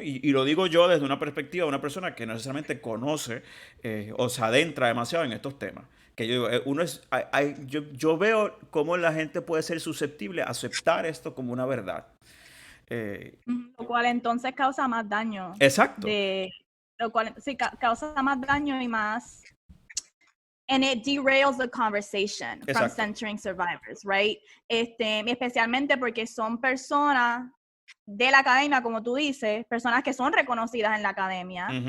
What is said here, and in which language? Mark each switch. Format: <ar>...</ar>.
<es>Y lo digo yo desde una perspectiva de una persona que no necesariamente conoce o se adentra demasiado en estos temas. Que yo digo, yo veo cómo la gente puede ser susceptible a aceptar esto como una verdad. Lo cual entonces causa más daño. Exacto. Lo cual sí causa más daño y más.</es> <en>And it derails the conversation from centering survivors, right?</en> <es>Especialmente porque son personas de la academia, como tú dices, personas que son reconocidas en la academia.</es>